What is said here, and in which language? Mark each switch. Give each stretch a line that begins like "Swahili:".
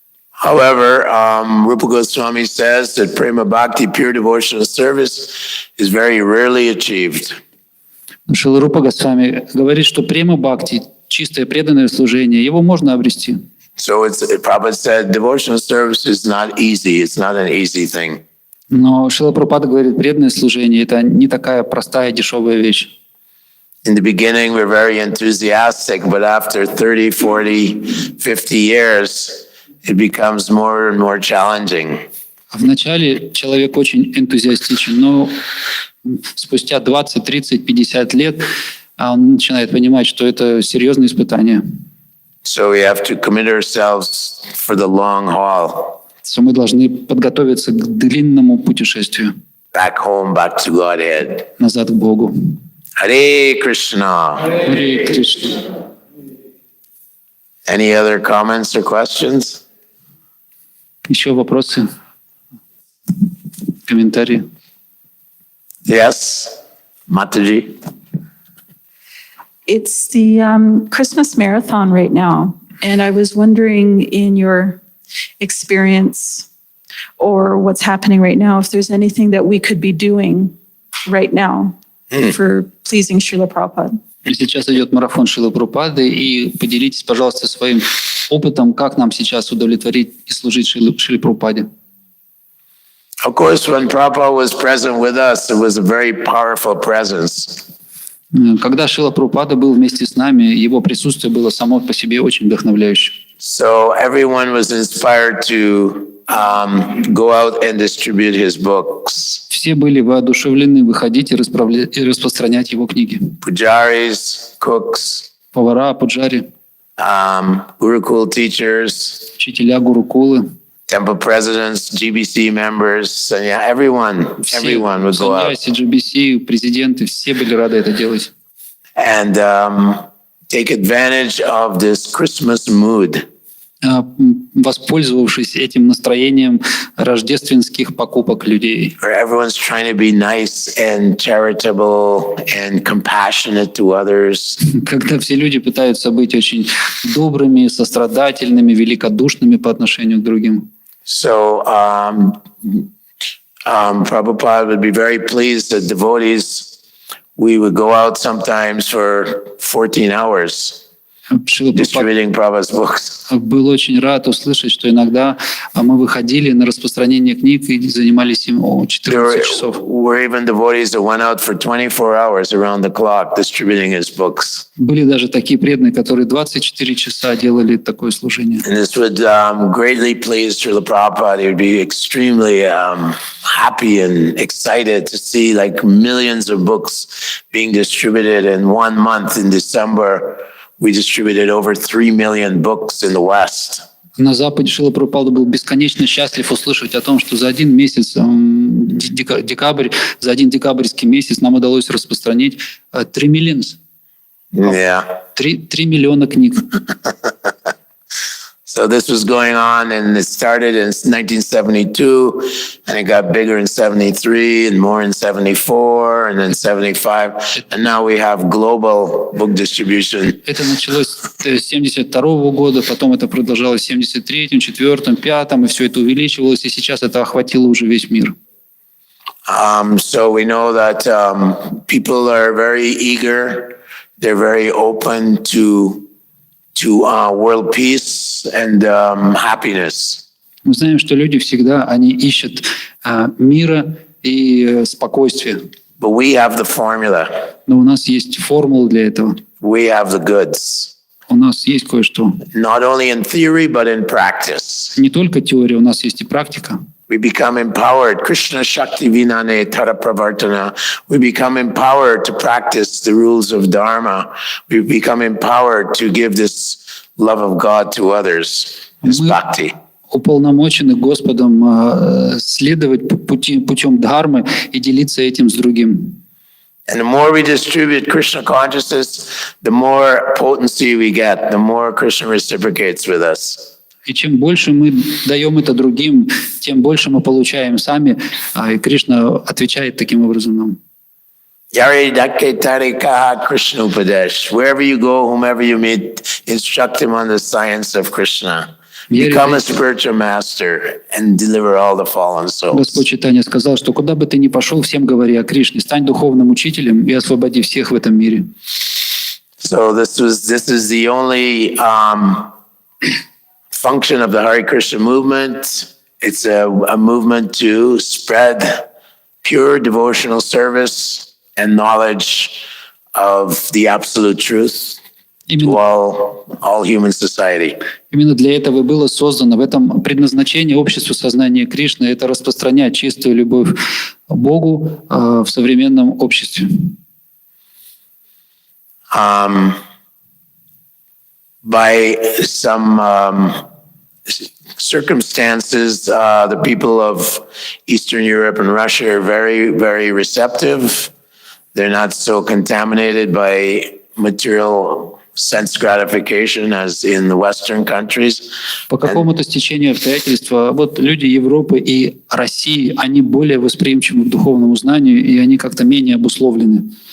English: However, Rupa Goswami says that prema bhakti, pure devotional service, is very rarely achieved.
Russian: Шрила Рупа Госвами говорит, что према бхакти, чистое преданное служение, его можно обрести.
English: So Prabhupada said devotional service is not easy. It's not an easy thing.
Russian: Но Шрила Прабхупада говорит, преданное служение – это не такая простая, дешевая вещь.
English: In the beginning, we're very enthusiastic, but after 30, 40, 50 years, it becomes more and more challenging.
Russian: Вначале человек очень энтузиастичен, но спустя 20, 30, 50 лет он начинает понимать, что это серьезное испытание.
English: So we have to commit ourselves for the long haul.
Russian: Что мы должны подготовиться к длинному путешествию.
English: Back home, back to Godhead.
Russian: Назад к Богу.
English: Hare Krishna.
Russian: Харе Кришна.
English: Any other comments or questions?
Russian: Еще вопросы? Комментарии?
English: Yes, Mataji. It's the Christmas marathon right now. And I was wondering, in your experience or what's happening right now, if there's anything that we could be doing right now for pleasing Srila Prabhupada.
Russian: Сейчас идет марафон Шрилы Прабхупады, и поделитесь, пожалуйста, своим опытом, как нам сейчас удовлетворить и служить Шриле Прабхупаде.
English: Of course, when Prabhupada was present with us, it was a very powerful presence.
Russian: Когда Шрила Прабхупада был вместе с нами, его присутствие было само по себе очень вдохновляющим.
English: So everyone was inspired to go out and distribute his books.
Russian: Все были воодушевлены выходить и распространять его книги.
English: Pujaris, cooks,
Russian: Повара, пуджари,
English: Gurukul teachers,
Russian: учителя гурукулы,
English: temple presidents, GBC members, and yeah, everyone would go out
Russian: саньяси, GBC, президенты, все были рады это делать.
English: and take advantage of this Christmas mood.
Russian: Воспользовавшись этим настроением рождественских покупок людей.
English: Where everyone's trying to be nice and charitable and compassionate to others.
Russian: Когда все люди пытаются быть очень добрыми, сострадательными, великодушными по отношению к другим.
English: So Prabhupada would be very pleased that devotees, we would go out sometimes for 14 hours
Russian: Шрила Прабхупада
English: distributing Prabhupada's books.
Russian: был очень рад услышать, что иногда мы выходили на распространение книг и занимались им 14 часов.
English: Were even devotees that went out for 24 hours around the clock distributing his books.
Russian: Были даже такие преданные, которые 24 часа делали такое служение.
English: And this would greatly please Srila Prabhupada. He would be extremely happy and excited to see like millions of books being distributed in 1 month. In December, we distributed over 3 million books in the West.
Russian: На Западе Шрила Прабхупада был бесконечно счастлив услышать о том, что за один месяц, декабрь, за один декабрьский месяц нам удалось распространить 3 миллиона.
English: Yeah.
Russian: 3 миллиона книг.
English: So this was going on, and it started in 1972, and it got bigger in 73, and more in 74, and then 75, and now we have global book distribution.
Russian: Это началось с 72 года, потом это продолжалось в 73-м, 4-м, 5-м, и все это увеличивалось, и сейчас это охватило уже весь мир.
English: So we know that people are very eager, they're very open to world peace and happiness.
Russian: Мы знаем, что люди всегда они ищут мира и спокойствия.
English: But we have the formula.
Russian: Но у нас есть формула для этого.
English: We have the goods.
Russian: У нас есть кое-что.
English: Not only in theory, but in practice.
Russian: Не только теория, у нас есть и практика.
English: We become empowered.
Bangla: Krishna Shakti Vinane Tara Pravartana.
English: We become empowered to practice the rules of Dharma. We become empowered to give this love of God to others, this bhakti.
Russian: Уполномочены Господом следовать путем дхармы и делиться этим с другим.
English: And the more we distribute Krishna consciousness, the more potency we get, the more Krishna reciprocates with us.
Russian: И чем больше мы даем это другим, тем больше мы получаем сами, и Кришна отвечает таким образом нам.
Bangla: Yari Dakke Tarikaha Krishna Upadesh.
English: Wherever you go, whomever you meet, instruct him on the science of Krishna. Become a spiritual master and deliver all the fallen souls.
Russian: Господь Чайтанья сказал, что куда бы ты ни пошел, всем говори о Кришне, стань духовным учителем и освободи всех в этом мире.
English: So this is the only function of the Hare Krishna movement. It's a movement to spread pure devotional service and knowledge of the absolute truth to all human society.
Russian: Именно для этого было создано в этом предназначение общества сознания Кришны, это распространять чистую любовь к Богу в современном обществе.
English: By some circumstances, the people of Eastern Europe and Russia are very, very receptive. They're not so contaminated by material sense gratification as in the Western countries.
Russian: По какому-то стечению обстоятельств, вот люди Европы и России, они более восприимчивы к духовному знанию, и они как-то менее обусловлены.